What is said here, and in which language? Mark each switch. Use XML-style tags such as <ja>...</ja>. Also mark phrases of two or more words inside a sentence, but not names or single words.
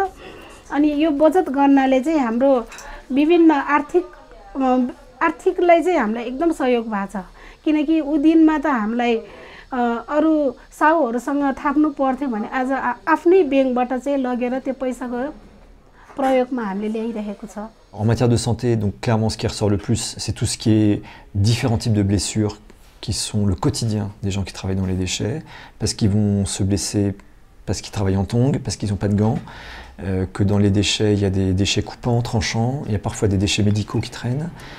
<ne>अनि यो बचत गर्नाले चाहिँ हाम्रो विभिन्न आर्थिकलाई चाहिँ हामीलाई एकदम सहयोग भएको छ। किनकि उ दिनमा त हामीलाई अरू साहुहरूसँग थाप्नु पर्थ्यो भने आज आफ्नै बैंकबाट चाहिँ लगेर त्यो पैसाको प्रयोगमा हामीले ल्याइरहेको छ।</ne> <fr>En matière de santé, donc clairement ce qui ressort le plus, c'est tout ce qui est différents types de blessures qui sont le quotidien des gens qui travaillent dans les déchets, parce qu'ils vont se blesser parce qu'ils travaillent en tongs, parce qu'ils n'ont pas de gants, que dans les déchets il y a des déchets coupants, tranchants, il y a parfois des déchets médicaux qui traînent.</fr>